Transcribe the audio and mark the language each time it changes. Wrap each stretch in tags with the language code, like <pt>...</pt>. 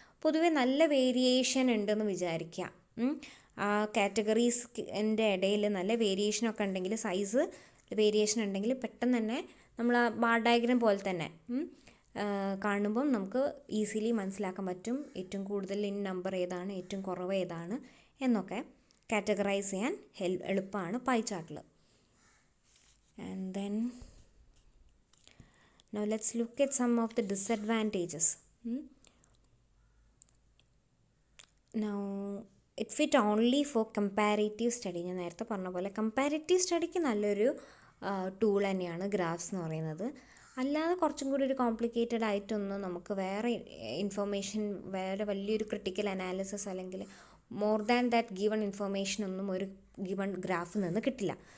<ml>പൊതുവെ നല്ല വേരിയേഷൻ ഉണ്ടെന്ന് വിചാരിക്കുക. ആ കാറ്റഗറീസിൻ്റെ ഇടയിൽ നല്ല വേരിയേഷനൊക്കെ ഉണ്ടെങ്കിൽ, സൈസ് വേരിയേഷൻ ഉണ്ടെങ്കിൽ പെട്ടെന്ന് തന്നെ നമ്മൾ ആ ബാർ ഡയഗ്രാം പോലെ തന്നെ കാണുമ്പം നമുക്ക് ഈസിലി മനസ്സിലാക്കാൻ പറ്റും ഏറ്റവും കൂടുതൽ ഇൻ നമ്പർ ഏതാണ്, ഏറ്റവും കുറവ് ഏതാണ് എന്നൊക്കെ കാറ്റഗറൈസ് ചെയ്യാൻ എളുപ്പമാണ് പൈ ചാർട്ടിൽ.</ml> <en>And then now let's look at some of the disadvantages. Now it fit only for comparative study.</en> <ml>ഞാൻ നേരത്തെ പറഞ്ഞ പോലെ കമ്പാരിറ്റീവ് സ്റ്റഡിക്ക് നല്ലൊരു ടൂൾ തന്നെയാണ് ഗ്രാഫ്സ് എന്ന് പറയുന്നത്. അല്ലാതെ കുറച്ചും കൂടി ഒരു കോംപ്ലിക്കേറ്റഡ് ആയിട്ടൊന്നും നമുക്ക് വേറെ ഇൻഫർമേഷൻ, വേറെ വലിയൊരു ക്രിട്ടിക്കൽ അനാലിസിസ് അല്ലെങ്കിൽ</ml> <en>more than that given information</en> <ml>ഒന്നും ഒരു ഗിവൺ ഗ്രാഫിൽ നിന്ന് കിട്ടില്ല.</ml>